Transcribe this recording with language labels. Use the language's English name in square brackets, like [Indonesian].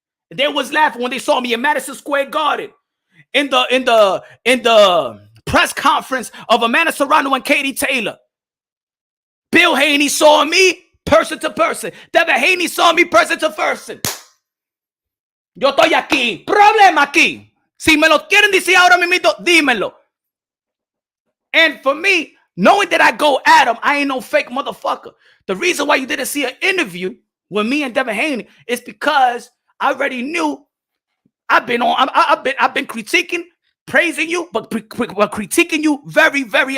[English] They was laughing when they saw me in Madison Square Garden in the press conference of Amanda Serrano and Katie Taylor. Bill Haney saw me person to person. Devin Haney saw me person to person. [Spanish] Yo estoy aquí. Problema aquí. Si me lo quieren decir ahora mismo, dímelo. [English] And for me, knowing that I go at him, I ain't no fake motherfucker. The reason why you didn't see an interview with me and Devin Haney is because I already knew I've been critiquing, praising you, but critiquing you very, very.